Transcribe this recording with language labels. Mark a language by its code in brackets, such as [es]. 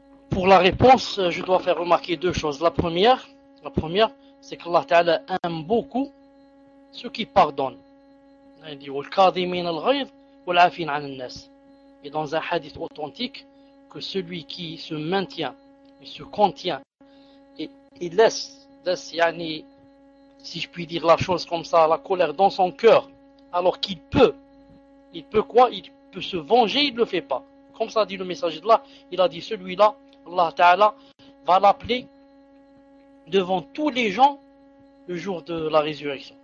[fr] Pour la réponse, je dois faire remarquer deux choses. La première, c'est que Allah Ta'ala aime beaucoup ceux qui pardonnent. Il dit, [ar] وَالْكَاظِمِينَ الْغَيْظَ وَالْعَافِينَ عَنِ النَّاسِ. [fr] Et dans un hadith authentique, que celui qui se maintient, il se contient, et il laisse yani, si je puis dire la chose comme ça, la colère dans son cœur, alors qu'il peut, il peut quoi? Il peut se venger, il ne le fait pas. Comme ça dit le messager d'Allah, il a dit, celui-là, Allah Ta'ala va l'appeler devant tous les gens le jour de la résurrection.